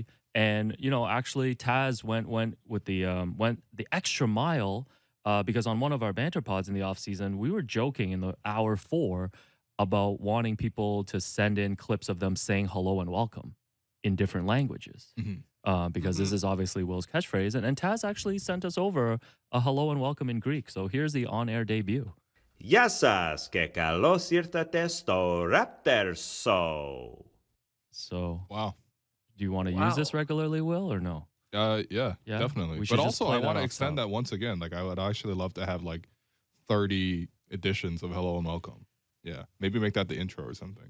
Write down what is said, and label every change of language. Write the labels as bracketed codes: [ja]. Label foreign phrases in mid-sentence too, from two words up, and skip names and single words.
[en] And actually Taz went with the extra mile because on one of our banter pods in the off season, we were joking in the hour 4 about wanting people to send in clips of them saying hello and welcome in different languages. Because this is obviously Will's catchphrase, and Taz actually sent us over a hello and welcome in Greek. So here's the on-air debut. [el] Γεια σας και καλώς ήρθατε στο Raptors Show. [en] So, wow. Do you want to use this regularly, Will, or no? Yeah, definitely. But also, I want to extend that once again. I would actually love to have 30 editions of Hello and Welcome. Yeah, maybe make that the intro or something.